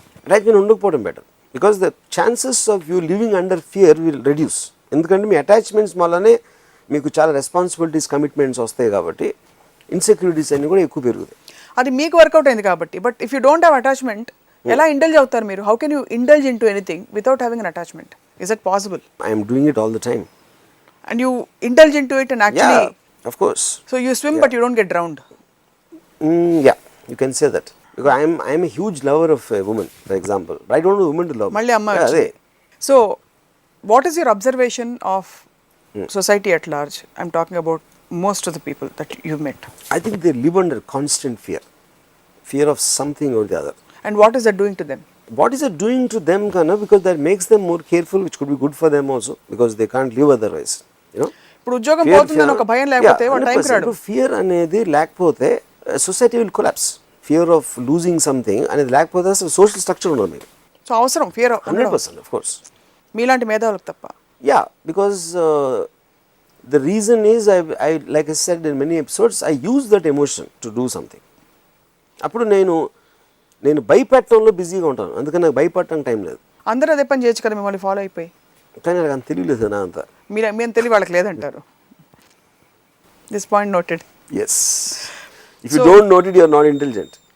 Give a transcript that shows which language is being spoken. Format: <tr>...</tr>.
<te>Attachment ఉండకపోవడం better,</te> <en>Because the chances of you living under fear will reduce.</en> <te>ఎందుకంటే మీ attachments వల్లనే మీకు చాలా రెస్పాన్సిబిలిటీస్, కమిట్మెంట్స్ వస్తాయి కాబట్టి ఇన్సెక్యూరిటీస్ అన్ని కూడా ఎక్కువ పెరుగుతాయి. అది మీకు వర్కౌట్ అయింది కాబట్టి.</te> <en>but if you don't have attachment,</en> <te>ఎలా ఇండల్జ్ అవుతారు మీరు?</te> <en>How can you indulge into anything without having an attachment? Is it possible? I'm doing it all the time. And you indulge into it and actually... Yeah, of course. So you swim but you don't get drowned. Yeah, you can say that. Because I am a huge lover of a woman, for example. But I don't know women to love.</en> <te>Malli amma.</te> <en>So, what is your observation of society at large? I'm talking about most of the people that you've met. I think they live under constant fear of something or the other. And what is that doing to them? What is it doing to them, Kana? Because that makes them more careful, which could be good for them also, because they can't live otherwise. You know?</en> <te>ఇప్పుడు ఉద్యోగం పోతుందని ఒక భయం లేకపోతే వాడు టైంకి రాడు. Fear అనేది లేకపోతే society will collapse.</te> <en>fear of losing something</en> <te>అనేది లేకపోతే అసలు సోషల్ స్ట్రక్చర్ ఉండదు మీకు. సో అవసరం ఫియర్</te> <en>100%, of course.</en> <te>మీలాంటి మేధావులకు తప్ప.</te> <en>Yeah, because the reason is I like I said in many episodes, I use that emotion to do something.</en> <te>అప్పుడు నేను భయపెట్టడంలో బిజీగా ఉంటాను, అందుకని నాకు భయపడటానికి టైం లేదు. అందరూ అదే పని చేయొచ్చు కదా మిమ్మల్ని ఫాలో అయిపోయి. కానీ నాకు అంత తెలియలేదు నా అంతా. మేము తెలివి వాళ్ళకి లేదంటారు.</te> <en>This point noted. Yes, if you don't note it you are not intelligent.</en>